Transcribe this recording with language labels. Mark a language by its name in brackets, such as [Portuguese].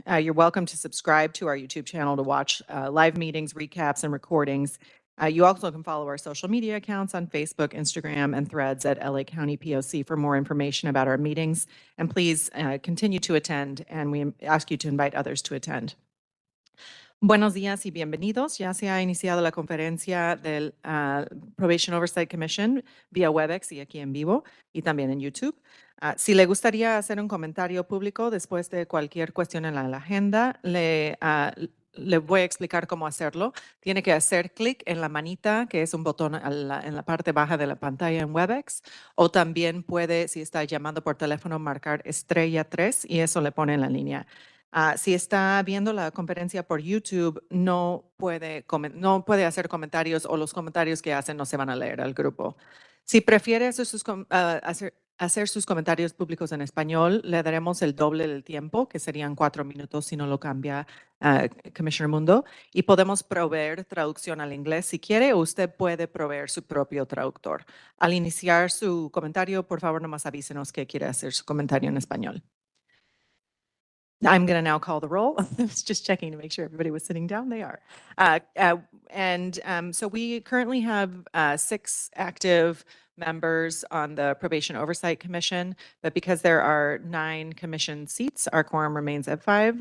[English] You're welcome to subscribe to our YouTube channel to watch live meetings, recaps, and recordings. You also can follow our social media accounts on Facebook, Instagram, and Threads at LA County POC for more information about our meetings. And please continue to attend, and we ask you to invite others to attend. [Spanish] Buenos días y bienvenidos. Ya se ha iniciado la conferencia del Probation Oversight Commission vía WebEx y aquí en vivo y también en YouTube. Si le gustaría hacer un comentario público después de cualquier cuestión en la agenda, le voy a explicar cómo hacerlo. Tiene que hacer clic en la manita, que es un botón en la parte baja de la pantalla en WebEx, o también puede, si está llamando por teléfono, marcar *3 y eso le pone en la línea. Si está viendo la conferencia por YouTube, no puede hacer comentarios o los comentarios que hacen no se van a leer al grupo. Si prefiere hacer sus comentarios públicos en español, le daremos el doble del tiempo, que serían 4 minutos si no lo cambia Commissioner Mundo, y podemos proveer traducción al inglés si quiere, o usted puede proveer su propio traductor. Al iniciar su comentario, por favor, nomás avísenos que quiere hacer su comentario en español. [English] I'm going to now call the roll. I was just checking to make sure everybody was sitting down. They are. So we currently have 6 active members on the Probation Oversight Commission, but because there are 9 commission seats, our quorum remains at 5.